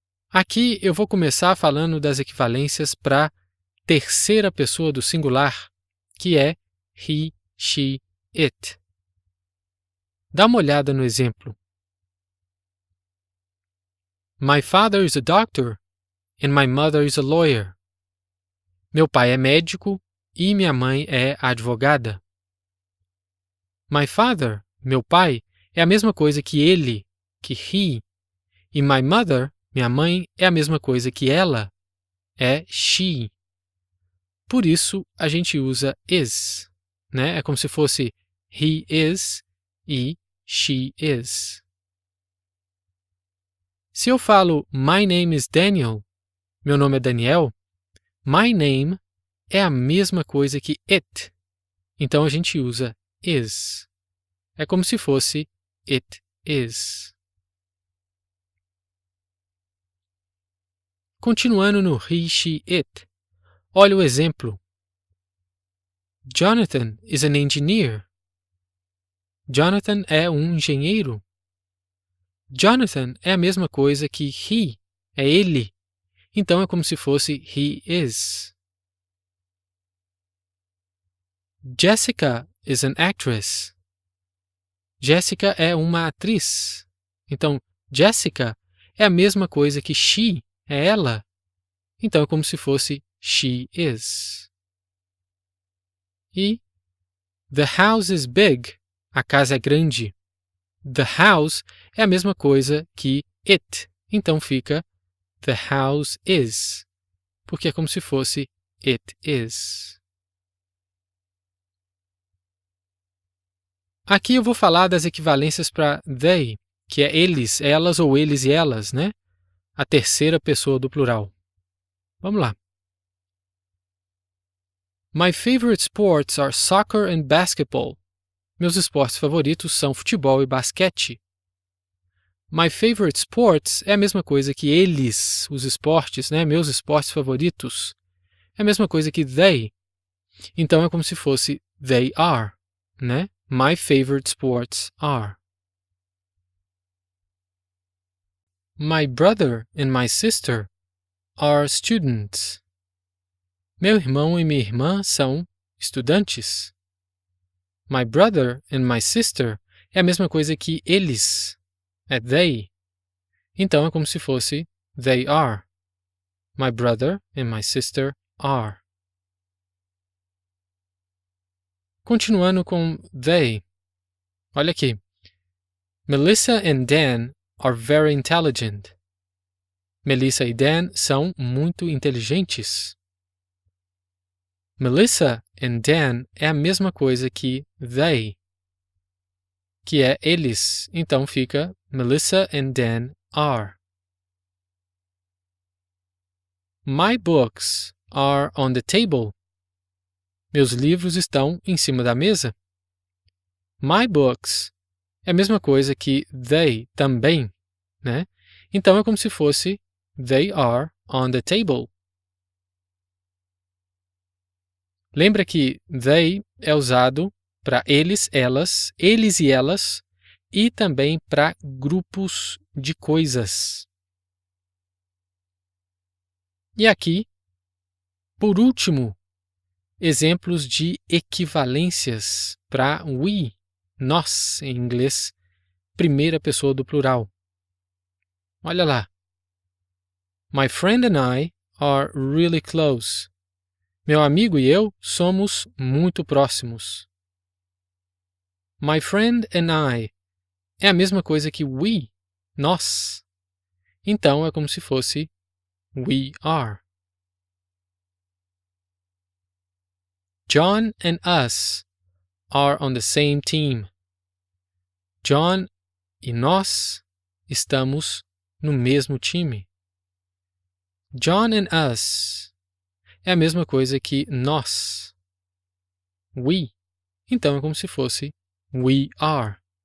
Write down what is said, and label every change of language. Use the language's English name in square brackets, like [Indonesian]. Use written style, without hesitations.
[Portuguese] Aqui eu vou começar falando das equivalências para terceira pessoa do singular, que é he, she, it. Dá uma olhada no exemplo. [English] My father is a doctor and my mother is a lawyer. [Portuguese] Meu pai é médico e minha mãe é advogada. [English] My father, [Portuguese] meu pai, é a mesma coisa que ele, que he, e [English] my mother, [Portuguese] minha mãe, é a mesma coisa que ela, é she. Por isso, a gente usa is, né? É como se fosse [English] he is [Portuguese] e [English] she is. [Portuguese] Se eu falo [English] my name is Daniel, [Portuguese] meu nome é Daniel, [English] my name [Portuguese] é a mesma coisa que it. Então a gente usa is. É como se fosse [English] it is. [Portuguese] Continuando no he, she, it. Olha o exemplo. [English] Jonathan is an engineer. [Portuguese] Jonathan é um engenheiro. Jonathan é a mesma coisa que he, é ele. Então é como se fosse [English] he is. Jessica is an actress. [Portuguese] Jessica é uma atriz. Então, Jessica é a mesma coisa que she, é ela. Então é como se fosse [English] she is. [Portuguese] E [English] the house is big. [Portuguese] A casa é grande. [English] The house [Portuguese] é a mesma coisa que it. Então fica [English] the house is. [Portuguese] Porque é como se fosse [English] it is. [Portuguese] Aqui eu vou falar das equivalências para they, que é eles, elas ou eles e elas, né? A terceira pessoa do plural. Vamos lá. [English] My favorite sports are soccer and basketball. [Portuguese] Meus esportes favoritos são futebol e basquete. [English] My favorite sports [Portuguese] é a mesma coisa que eles, os esportes, né? Meus esportes favoritos. É a mesma coisa que they. Então é como se fosse [English] they are, [Portuguese] né? [English] My favorite sports are. My brother and my sister are students. [Portuguese] Meu irmão e minha irmã são estudantes. [English] My brother and my sister [Portuguese] é a mesma coisa que eles, é they. Então é como se fosse [English] they are. My brother and my sister are. [Portuguese] Continuando com they. Olha aqui. [English] Melissa and Dan are very intelligent. [Portuguese] Melissa e Dan são muito inteligentes. [English] Melissa and Dan [Portuguese] é a mesma coisa que they, que é eles. Então fica [English] Melissa and Dan are. My books are on the table. [Portuguese] Meus livros estão em cima da mesa. [English] My books [Portuguese] é a mesma coisa que they também, né? Então é como se fosse [English] they are on the table. [Portuguese] Lembra que they é usado para eles, elas, eles e elas e também para grupos de coisas. E aqui, por último, exemplos de equivalências para we, nós, em inglês, primeira pessoa do plural. Olha lá. [English] My friend and I are really close. [Portuguese] Meu amigo e eu somos muito próximos. [English] My friend and I [Portuguese] é a mesma coisa que we, nós. Então é como se fosse [English] we are. John and us are on the same team. [Portuguese] John e nós estamos no mesmo time. [English] John and us [Portuguese] é a mesma coisa que nós. We. Então é como se fosse [English] we are.